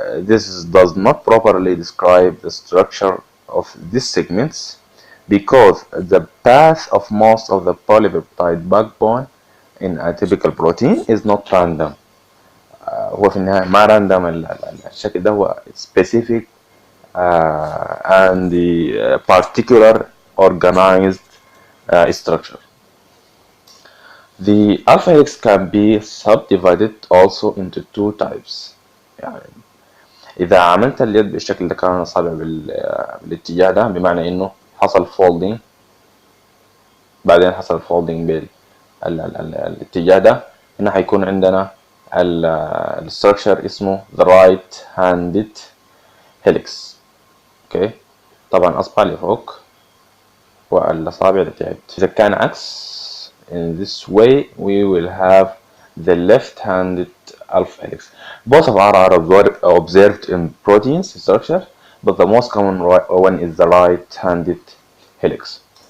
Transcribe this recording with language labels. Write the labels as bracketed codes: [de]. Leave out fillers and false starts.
[en] This does not properly describe the structure of these segments because the path of most of the polypeptide backbone in a typical protein is not random. [ar] هو في النهاية ما راندوم، الشكل ده هو [en] specific and the particular organized structure. The alpha helix can be subdivided also into two types. [ar] يعني إذا عملت اليد بالشكل ده كان أصابع بالاتجاه ده، بمعنى إنه حصل folding بعدين حصل folding بالاتجاه ده، هنا هيكون عندنا الستراكشر اسمه [en] the right handed helix. [ar] اوكي، طبعا اصبع لفوق والاصابع لتحت. اذا كان عكس [en] in this way we will have the left-handed alpha helix. Both of are observed in proteins structure, but the most common one is the right-handed helix.